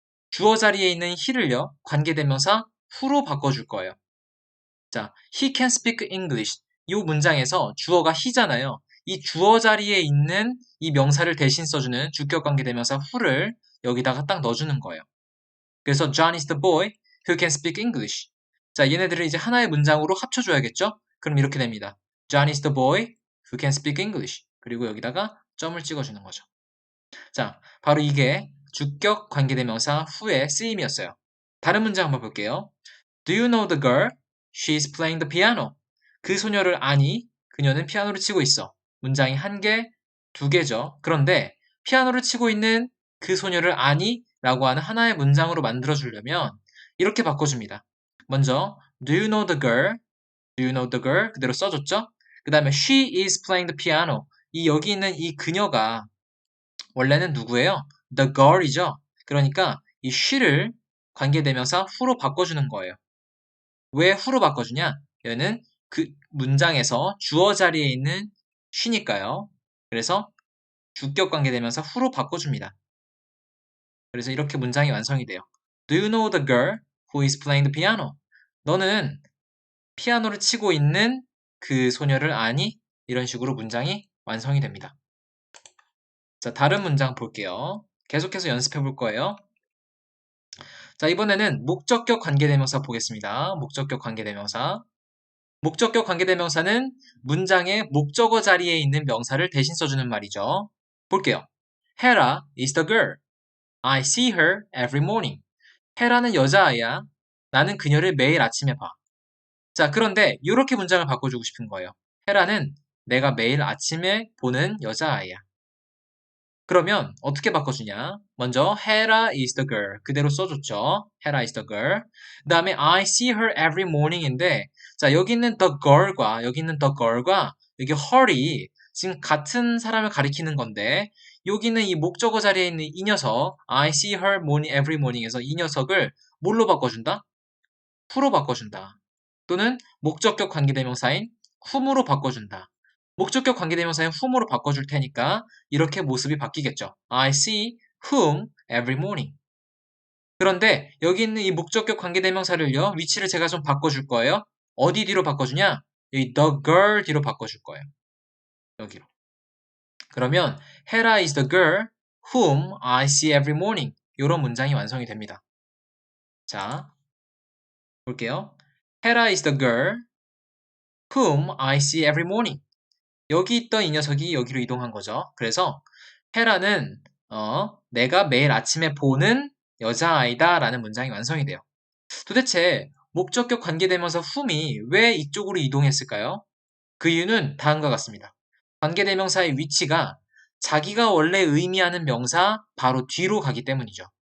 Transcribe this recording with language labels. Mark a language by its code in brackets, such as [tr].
[ko] 주어 자리에 있는 he를요. 관계대명사 who로 바꿔줄 거예요. [en] 자, he can speak English. [ko] 이 문장에서 주어가 he잖아요. 이 주어 자리에 있는 이 명사를 대신 써주는 주격관계대명사 who를 여기다가 딱 넣어주는 거예요. 그래서 [en] John is the boy who can speak English. [ko] 자, 얘네들을 이제 하나의 문장으로 합쳐줘야겠죠? 그럼 이렇게 됩니다. [en] John is the boy who can speak English. [ko] 그리고 여기다가 점을 찍어주는 거죠. 자, 바로 이게 주격 관계대명사 who의 쓰임이었어요. 다른 문장 한번 볼게요. [en] Do you know the girl? She is playing the piano. [ko] 그 소녀를 아니? 그녀는 피아노를 치고 있어. 문장이 한 개, 두 개죠. 그런데 피아노를 치고 있는 그 소녀를 아니? 라고 하는 하나의 문장으로 만들어주려면 이렇게 바꿔줍니다. [en] 먼저 Do you know the girl? Do you know the girl? [ko] 그대로 써줬죠? 그 다음에 [en] She is playing the piano. [ko] 이 여기 있는 이 그녀가 원래는 누구예요? [en] The girl이죠. [ko] 그러니까 이 she를 관계대명사 who로 바꿔주는 거예요. 왜 who로 바꿔주냐? 얘는 그 문장에서 주어 자리에 있는 she니까요. 그래서 주격 관계대명사 who로 바꿔줍니다. 그래서 이렇게 문장이 완성이 돼요. [en] Do you know the girl who is playing the piano? [ko] 너는 피아노를 치고 있는 그 소녀를 아니? 이런 식으로 문장이 완성이 됩니다. 자, 다른 문장 볼게요. 계속해서 연습해 볼 거예요. 자, 이번에는 목적격 관계대명사 보겠습니다. 목적격 관계대명사. 목적격 관계대명사는 문장의 목적어 자리에 있는 명사를 대신 써주는 말이죠. [en] 볼게요. Hera is the girl. I see her every morning. [ko] 헤라는 여자아이야. 나는 그녀를 매일 아침에 봐. 자, 그런데 이렇게 문장을 바꿔주고 싶은 거예요. 헤라는 내가 매일 아침에 보는 여자아이야. 그러면 어떻게 바꿔주냐? [en] 먼저 Hera is the girl [ko] 그대로 써줬죠. [en] Hera is the girl. [ko] 그 다음에 [en] I see her every morning [ko] 인데 자 여기 있는 the girl과 여기 있는 the girl과 여기 her이 지금 같은 사람을 가리키는 건데 여기 있는 이 목적어 자리에 있는 이 녀석 [en] I see her morning every morning [ko] 에서 이 녀석을 뭘로 바꿔준다? who로 바꿔준다. 또는 목적격 관계대명사인 whom으로 바꿔준다. 목적격 관계대명사인 whom으로 바꿔줄 테니까 이렇게 모습이 바뀌겠죠. [en] I see whom every morning. [ko] 그런데 여기 있는 이 목적격 관계대명사를요. 위치를 제가 좀 바꿔줄 거예요. 어디 뒤로 바꿔주냐? 여기 the girl 뒤로 바꿔줄 거예요. 여기로. [en] 그러면 Hera is the girl whom I see every morning. [ko] 이런 문장이 완성이 됩니다. 자, 볼게요. [en] Hera is the girl whom I see every morning. [ko] 여기 있던 이 녀석이 여기로 이동한 거죠. 그래서 헤라는 내가 매일 아침에 보는 여자아이다 라는 문장이 완성이 돼요. 도대체 목적격 관계대명사 whom이 왜 이쪽으로 이동했을까요? 그 이유는 다음과 같습니다. 관계대명사의 위치가 자기가 원래 의미하는 명사 바로 뒤로 가기 때문이죠.